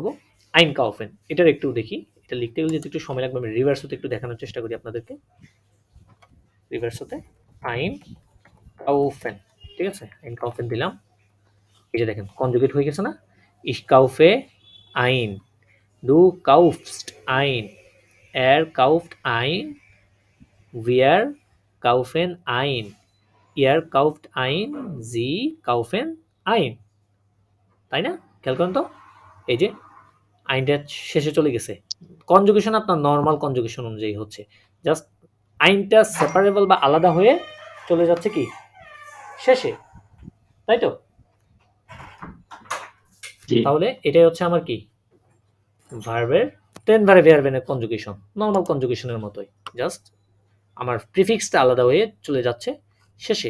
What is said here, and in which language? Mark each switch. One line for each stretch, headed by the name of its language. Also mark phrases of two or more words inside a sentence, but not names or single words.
German: ein kaufen
Bangla: এটার একটু দেখি, এটা লিখতে গেলে যেহেতু একটু সময় লাগবে আমি রিভার্স হতে একটু দেখানোর চেষ্টা করি আপনাদেরকে। রিভার্স হতে
German: ein kaufen,
Bangla: ঠিক আছে?
German: ein kaufen
Bangla: দিলাম, এই যে দেখেন কনজুগেট হয়ে গেছে না,
German: ich kaufe ein, du kaufst ein, er kauft ein, wir kaufen ein, ihr kauft ein, sie kaufen ein,
Bangla: তাই না? খেয়াল করেন তো, এই যে আইনটা শেষে চলে গেছে। কনজুগেশন আপনার নর্মাল কনজুগেশন অনুযায়ী হচ্ছে, জাস্ট আইনটা সেপারেবল বা আলাদা হয়ে চলে যাচ্ছে কি শেষে, তাই তো? তাহলে এটাই হচ্ছে আমার কি ভার্বের
German: trennbaren Verben
Bangla: কনজুগেশন, নর্মাল কনজুগেশনের মতোই, জাস্ট আমার প্রিফিক্সটা আলাদা হয়ে চলে যাচ্ছে শেষে।